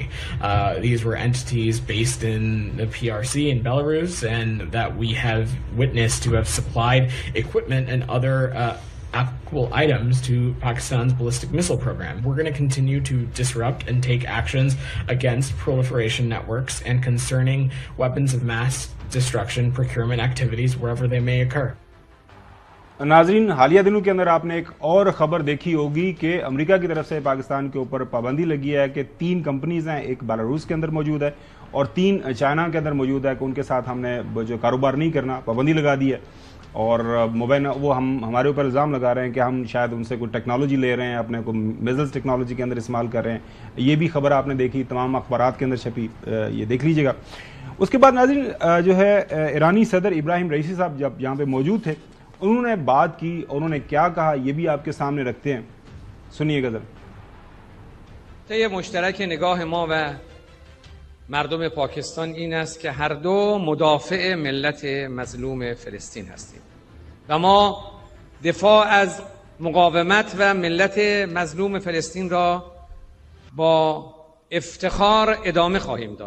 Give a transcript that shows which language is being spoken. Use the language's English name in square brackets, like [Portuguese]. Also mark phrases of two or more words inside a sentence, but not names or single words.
[English] These were entities based in the PRC in Belarus, and that we have witnessed to have supplied equipment and other applicable items to Pakistan's ballistic missile program. We're going to continue to disrupt and take actions against proliferation networks and concerning weapons of mass destruction procurement activities wherever they may occur. [Urdu] ناظرین حالیہ دنوں کے اندر آپ نے ایک اور خبر دیکھی ہوگی کہ امریکہ کی طرف سے پاکستان کے اوپر پابندی لگی ہے کہ 3 کمپنیز ہیں, ایک بیلاروس کے اندر موجود ہے اور 3 چائنا کے اندر موجود ہے, کہ ان کے ساتھ ہم نے جو کاروبار نہیں کرنا, پابندی لگا دی ہے. اور موبائل وہ ہمارے اوپر الزام لگا رہے ہیں کہ ہم شاید ان سے کوئی ٹیکنالوجی لے رہے ہیں, اپنے کو [English] missiles technology [Urdu] کے اندر استعمال کر رہے ہیں. یہ بھی خبر آپ نے دیکھی, تمام اخبارات کے اندر چھپی, یہ دیکھ لیجیے گا. اس کے بعد ناظرین جو ہے ایرانی صدر ابراہیم رئیسی صاحب جب یہاں پہ موجود تھے انہوں نے بات کی, انہوں نے کیا کہا یہ بھی آپ کے سامنے رکھتے ہیں, سنیے گا ذرا. [Persian] طی مشترک نگاه ما و مردم پاکستان این است که هر دو مدافع ملت مظلوم فلسطین هستیم و ما دفاع از مقاومت و ملت مظلوم فلسطین را با افتخار ادامه خواهیم داد.